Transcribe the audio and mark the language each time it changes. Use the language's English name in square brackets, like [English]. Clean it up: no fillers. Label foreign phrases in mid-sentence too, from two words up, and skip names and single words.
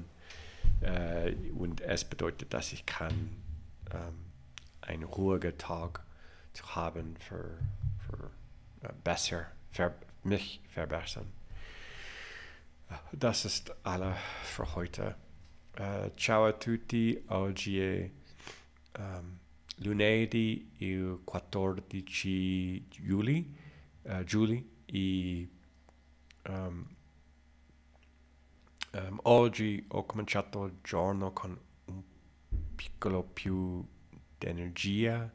[German] Und es bedeutet, dass ich kann einen ruhigen Tag zu haben für besser, mich verbessern. Das ist alles für heute. [Italian] Ciao a tutti, oggi è lunedì il 14 giugno e oggi ho cominciato il giorno con un piccolo più di energia.